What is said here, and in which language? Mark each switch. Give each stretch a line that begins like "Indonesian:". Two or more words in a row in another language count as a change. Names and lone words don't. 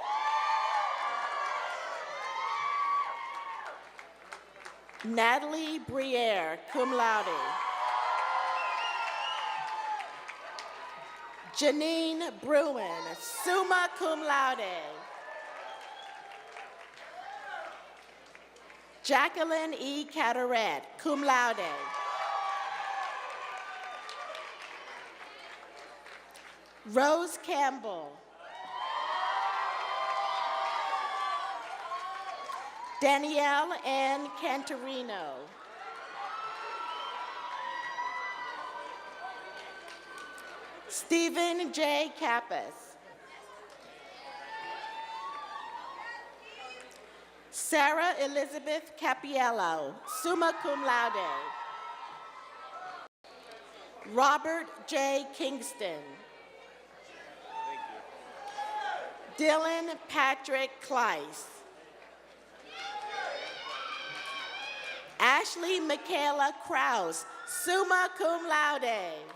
English: Natalie Briere,
Latin: cum laude.
English: Janine Bruin,
Latin: summa cum laude.
English: Jacqueline E. Cataret,
Latin: cum laude.
English: Rose Campbell. Danielle N. Cantorino. Stephen J. Kappas. Sarah Elizabeth Capiello,
Latin: summa cum laude.
English: Robert J. Kingston. Dylan Patrick Kleiss. Ashley Michaela Kraus,
Latin: summa cum laude.